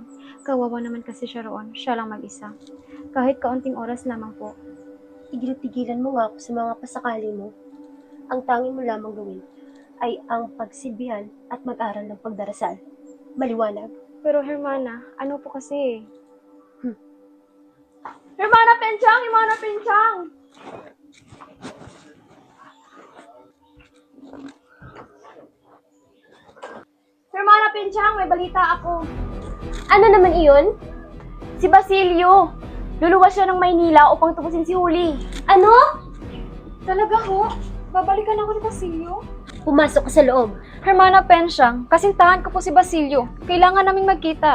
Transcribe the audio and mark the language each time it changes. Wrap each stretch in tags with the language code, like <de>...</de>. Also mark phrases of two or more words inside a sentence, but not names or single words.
<tl>Kawawa naman kasi siya roon, siya lang mag-isa. Kahit kaunting oras lamang po. Tigil-tigilan mo nga ako sa mga pasakali mo. Ang tanging mo lamang gawin ay ang pagsilbihan at mag-aral ng pagdarasal. Maliwanag. Pero Hermana, ano po kasi? Hermana Penchang! Hermana Penchang! Hermana Penchang, may balita ako. Ano naman iyon? Si Basilio. Luluwas siya ng Maynila upang tubusin si Huli. Ano? Talaga ho? Babalikan ako ni Basilio? Pumasok ka sa loob. Hermana Penchang, kasintahan ko po si Basilio. Kailangan naming magkita.</tl>